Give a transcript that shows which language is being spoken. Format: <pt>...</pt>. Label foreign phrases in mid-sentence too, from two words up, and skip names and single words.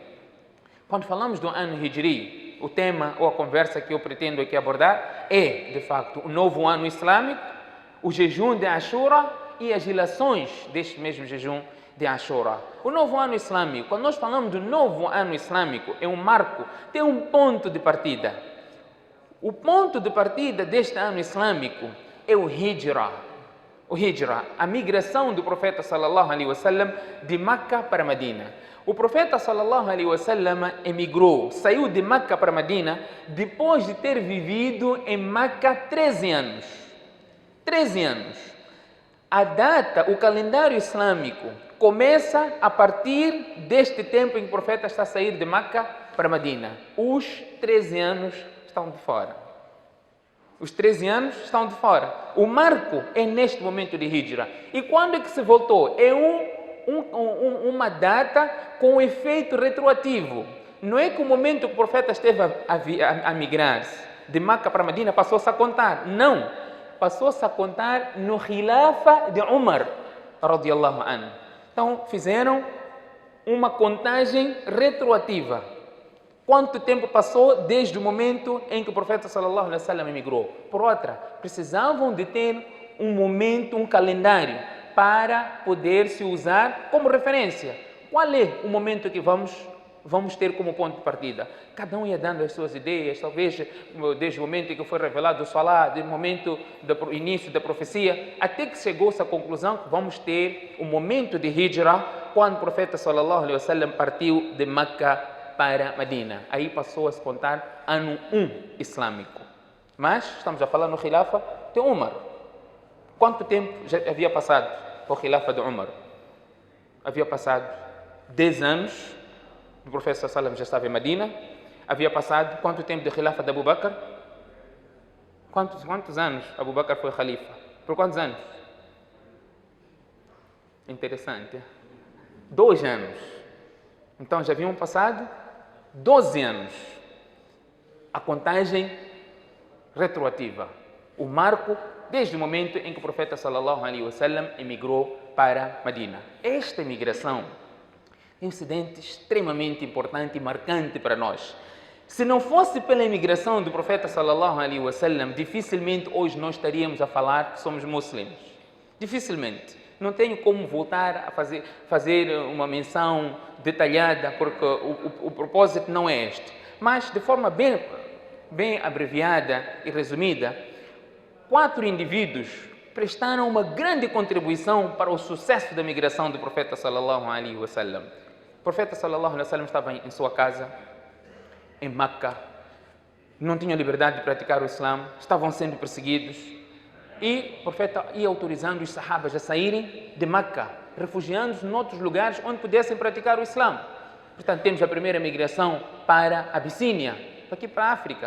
<pt>Quando falamos do ano Hijri, o tema ou a conversa que eu pretendo aqui abordar é, de facto, o novo ano islâmico, o jejum de Ashura e as ilações deste mesmo jejum de Ashura. O novo ano islâmico, quando nós falamos do novo ano islâmico, é um marco, tem um ponto de partida. O ponto de partida deste ano islâmico é o Hijra. O Hijra, a migração do profeta</pt> <ar>صلى الله عليه وسلم</ar> <pt>de Meca para Medina. O profeta</pt> <ar>صلى الله عليه وسلم</ar> <pt>emigrou, saiu de Meca para Medina depois de ter vivido em Meca 13 anos. 13 anos. A data, o calendário islâmico começa a partir deste tempo em que o profeta está a sair de Meca para Medina. Os 13 anos estão de fora. Os 13 anos estão de fora. O marco é neste momento de Hijra. E quando é que se voltou? É uma data com efeito retroativo. Não é que o momento que o profeta esteve a migrar de Meca para Medina passou-se a contar. Não. Passou-se a contar no Khilafa de Umar,</pt> <ar>رضي الله عنه.</ar> <pt>Então, fizeram uma contagem retroativa. Quanto tempo passou desde o momento em que o profeta</pt> <ar>صلى الله عليه وسلم</ar> <pt>emigrou? Por outra, precisavam de ter um momento, um calendário para poder se usar como referência. Qual é o momento que vamos ter como ponto de partida? Cada um ia dando as suas ideias, talvez desde o momento em que foi revelado o Salah, desde o momento do início da profecia, até que chegou-se à conclusão que vamos ter o momento de Hijra, quando o profeta</pt> <ar>صلى الله عليه وسلم</ar> <pt>partiu de Meca para Medina. Aí passou a se contar ano 1 islâmico. Mas estamos a falar no Khilafa de Umar. Quanto tempo já havia passado o Khilafa de Umar? Havia passado 10 anos. O profeta</pt> <ar>صلى الله عليه وسلم</ar> <pt>já estava em Medina. Havia passado quanto tempo de Khilafa de Abu Bakr? Quantos anos Abu Bakr foi Khalifa? Por quantos anos? Interessante. 2 anos. Então já haviam passado 12 anos. A contagem retroativa. O marco desde o momento em que o profeta</pt> <ar>صلى الله عليه وسلم</ar> <pt>emigrou para Medina. Esta imigração é um incidente extremamente importante e marcante para nós. Se não fosse pela imigração do profeta</pt> <ar>صلى الله عليه وسلم,</ar> <pt>dificilmente hoje nós estaríamos a falar que somos muçulmanos. Dificilmente. Não tenho como voltar a fazer uma menção detalhada, porque o propósito não é este. Mas, de forma bem abreviada e resumida, 4 indivíduos prestaram uma grande contribuição para o sucesso da migração do profeta</pt> <ar>صلى الله عليه وسلم.</ar> <pt>O profeta</pt> <ar>صلى الله عليه وسلم</ar> <pt>estava em sua casa, em Meca, não tinham liberdade de praticar o Islã, estavam sendo perseguidos. E o profeta ia autorizando os sahabas a saírem de Meca, refugiando-se em outros lugares onde pudessem praticar o Islã. Portanto, temos a primeira migração para a Abissínia, aqui para a África.</pt>